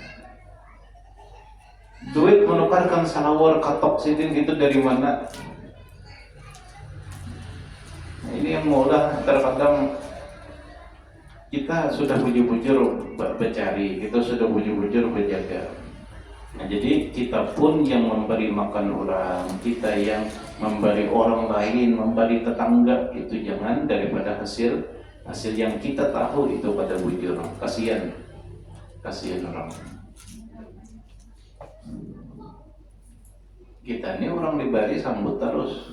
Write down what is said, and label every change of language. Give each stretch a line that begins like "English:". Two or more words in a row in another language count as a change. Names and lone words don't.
Banjar: Duit menukarkan salawar katok sidin itu dari mana? Nah, ini yang maulah terkadang kita sudah bujur-bujur bercari, kita sudah bujur-bujur berjaga.
Indonesian: Nah, jadi kita pun yang memberi makan orang, kita yang memberi orang lain, memberi tetangga, itu jangan daripada hasil yang kita tahu itu pada bujur. Kasihan orang. Kita ini orang diberi sambut terus.